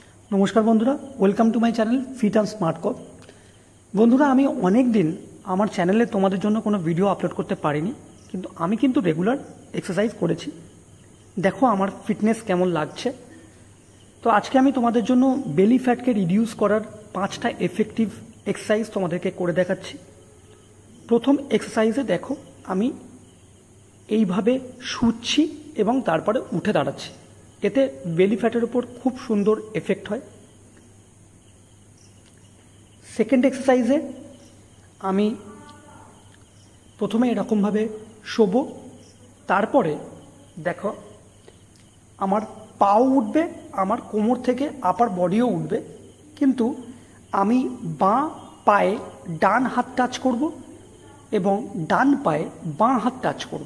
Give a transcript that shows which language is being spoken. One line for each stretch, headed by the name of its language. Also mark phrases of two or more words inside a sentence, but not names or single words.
Bangla: নমস্কার বন্ধুরা
English: welcome to my channel फिट एंड स्मार्ट कप।
Bangla: বন্ধুরা আমি অনেক দিন আমার চ্যানেলে তোমাদের জন্য কোনো ভিডিও আপলোড করতে পারিনি, কিন্তু আমি কিন্তু রেগুলার এক্সারসাইজ করেছি। দেখো আমার ফিটনেস কেমন লাগছে। তো আজকে আমি তোমাদের জন্য বেলি ফ্যাটকে রিডিউস করার 5টা এফেক্টিভ এক্সারসাইজ তোমাদেরকে করে দেখাচ্ছি। প্রথম এক্সারসাইজে দেখো আমি এইভাবে শুচ্ছি এবং তারপরে উঠে দাঁড়াচ্ছি, এতে বেলি ফ্যাটের উপর খুব সুন্দর এফেক্ট হয়। সেকেন্ড এক্সারসাইজে আমি প্রথমে এরকমভাবে শোবো, তারপরে দেখো আমার পাও উঠবে, আমার কোমর থেকে আপার বডিও উঠবে, কিন্তু আমি বাঁ পায়ে ডান হাত টাচ করব এবং ডান পায়ে বাঁ হাত টাচ করব।